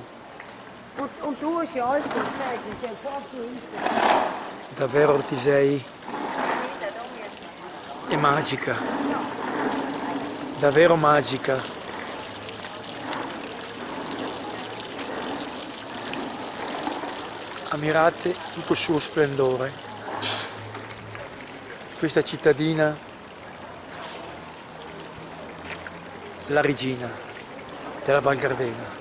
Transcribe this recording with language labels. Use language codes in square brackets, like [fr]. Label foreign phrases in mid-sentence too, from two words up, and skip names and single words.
[de] Und du hast ja alles schon gesagt, das ist ja fast [it] Davvero Ortisei è magica, davvero magica. Ammirate tutto il suo splendore, questa cittadina la regina della Val Gardena.